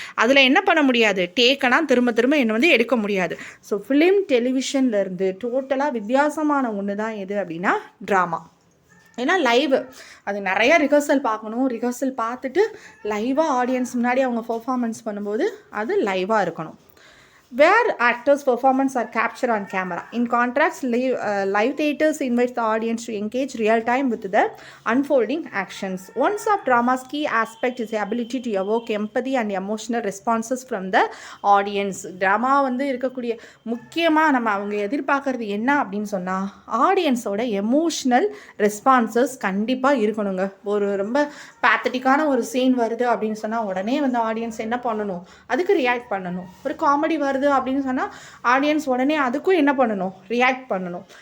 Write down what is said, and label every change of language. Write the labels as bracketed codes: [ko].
[ta] அதில் என்ன பண்ண முடியாது, டேக்கெல்லாம் திரும்ப திரும்ப என்ன வந்து எடுக்க முடியாது. ஸோ ஃபிலிம் டெலிவிஷன்லேருந்து டோட்டலாக வித்தியாசமான ஒன்று தான் எது அப்படின்னா ட்ராமா. ஏன்னா லைவ் அது நிறையா ரிஹர்சல் பார்க்கணும், ரிஹர்சல் பார்த்துட்டு லைவாக ஆடியன்ஸ் முன்னாடி அவங்க பர்ஃபார்மன்ஸ் பண்ணும்போது அது லைவாக இருக்கணும். [en] where actors' performance are captured on camera. In contrast, live theaters invites the audience to engage real time with the unfolding actions. One of drama's key aspect is the ability to evoke empathy and emotional responses from the audience. [ta] Drama வந்து இருக்கக்கூடிய முக்கியமாக நம்ம அவங்க எதிர்பார்க்கறது என்ன அப்படின்னு சொன்னால் ஆடியன்ஸோட எமோஷ்னல் ரெஸ்பான்சஸ் கண்டிப்பாக இருக்கணுங்க. ஒரு ரொம்ப பேத்தட்டிக்கான ஒரு சீன் வருது அப்படின்னு சொன்னால் உடனே வந்து ஆடியன்ஸ் என்ன பண்ணணும், அதுக்கு ரியாக்ட் பண்ணணும். ஒரு காமெடி வருது அப்படின்னு சொன்னால் ஆடியன்ஸ் உடனே அதுக்கும் என்ன பண்ணணும், ரியாக்ட் பண்ணணும்.